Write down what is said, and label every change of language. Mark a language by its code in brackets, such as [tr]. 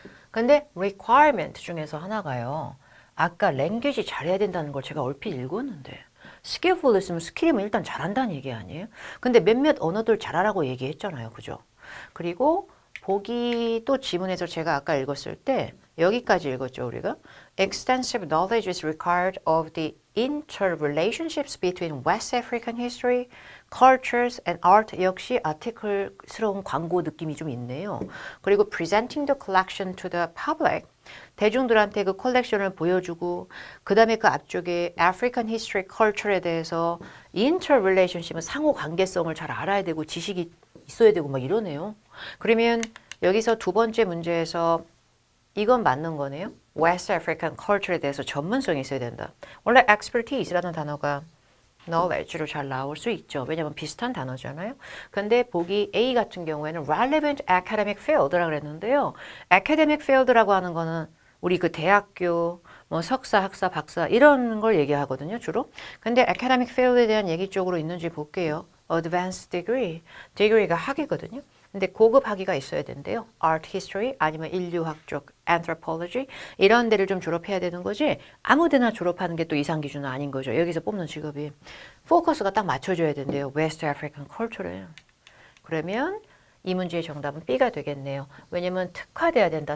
[ko] 근데 requirement 중에서 하나가요. 아까 language 잘해야 된다는 걸 제가 얼핏 읽었는데 skillful 있으면 스킬이면 일단 잘한다는 얘기 아니에요? 근데 몇몇 언어들 잘하라고 얘기했잖아요. 그죠? 그리고 보기 또 지문에서 제가 아까 읽었을 때 여기까지 읽었죠, 우리가. [en] Extensive knowledge is required of the interrelationships between West African history, cultures and art. [ko] 역시 아티클스러운 광고 느낌이 좀 있네요. 그리고 [en] presenting the collection to the public. [ko] 대중들한테 그 컬렉션을 보여주고 그 다음에 그 앞쪽에 African history, culture에 대해서 interrelationship은 상호 관계성을 잘 알아야 되고 지식이 있어야 되고 막 이러네요. 그러면 여기서 두 번째 문제에서 이건 맞는 거네요. West African culture에 대해서 전문성이 있어야 된다. 원래 expertise라는 단어가 knowledge로 잘 나올 수 있죠. 왜냐하면 비슷한 단어잖아요. 근데 보기 A 같은 경우에는 [en] relevant academic field [ko] 라고 그랬는데요. academic field라고 하는 거는 우리 그 대학교, 뭐 석사, 학사, 박사 이런 걸 얘기하거든요, 주로. 근데 academic field에 대한 얘기 쪽으로 있는지 볼게요. advanced degree, degree가 학위거든요. 근데 고급 학위가 있어야 된대요. art history 아니면 인류학 쪽 anthropology 이런 데를 좀 졸업해야 되는 거지 아무 데나 졸업하는 게 또 이상 기준은 아닌 거죠. 여기서 뽑는 직업이. 포커스가 딱 맞춰줘야 된대요. West African culture에. 그러면 이 문제의 정답은 B가 되겠네요. 왜냐면 특화돼야 된다.